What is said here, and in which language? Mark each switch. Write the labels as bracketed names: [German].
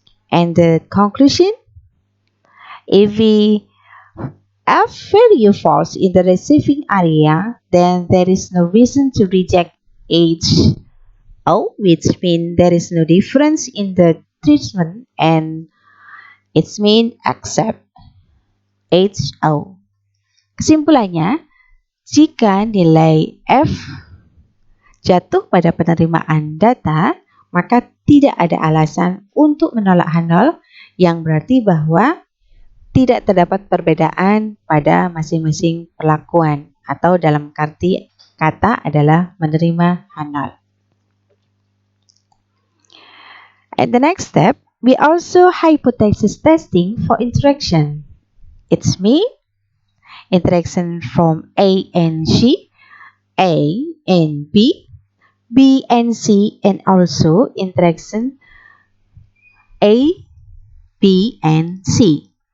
[English] And the conclusion, if we F value falls in the receiving area, then there is no reason to reject HO, which means there is no difference in the treatment, and it means accept HO. [Indonesian] Kesimpulannya, jika nilai F jatuh pada penerimaan data, maka tidak ada alasan untuk menolak H0, yang berarti bahwa tidak terdapat perbedaan pada masing-masing perlakuan, atau dalam arti kata adalah menerima H0. [English] At the next step, we also hypothesis testing for interaction. It's me, interaction from A and C, A and B, B and C, and also interaction A, B, and C.